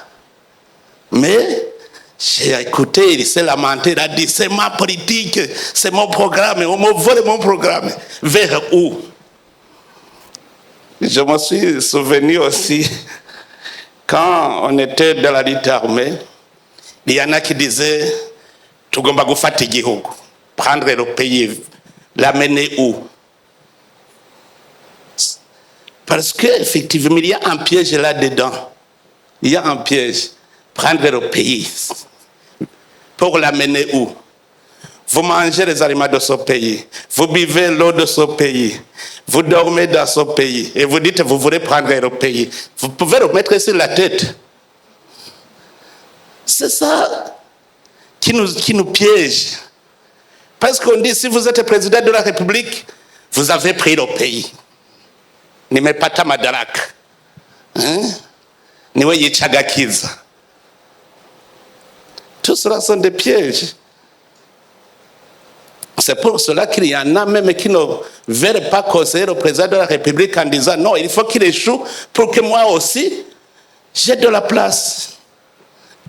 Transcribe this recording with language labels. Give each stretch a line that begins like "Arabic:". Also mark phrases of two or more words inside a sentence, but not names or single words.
French: Mais j'ai écouté, il s'est lamenté, il a dit, c'est ma politique, c'est mon programme, on me vole mon programme. Vers où? Je me suis souvenu aussi, quand on était dans la lutte armée, il y en a qui disaient,
Kinyarwanda: tugomba gufata igihugu,
French: prendre le pays, l'amener où? Parce qu'effectivement, il y a un piège là-dedans. Il y a un piège. Prendre le pays. Pour l'amener où? Vous mangez les aliments de ce pays. Vous buvez l'eau de ce pays. Vous dormez dans ce pays. Et vous dites que vous voulez prendre le pays. Vous pouvez le mettre sur la tête. C'est ça qui nous piège. Parce qu'on dit, si vous êtes président de la République, vous avez pris le pays.
Swahili: Nimepata madaraka. Niwe yichagakiza.
French: Tout cela sont des pièges. C'est pour cela qu'il y en a même qui ne veulent pas conseiller le président de la République en disant non, il faut qu'il échoue pour que moi aussi, j'ai de la place.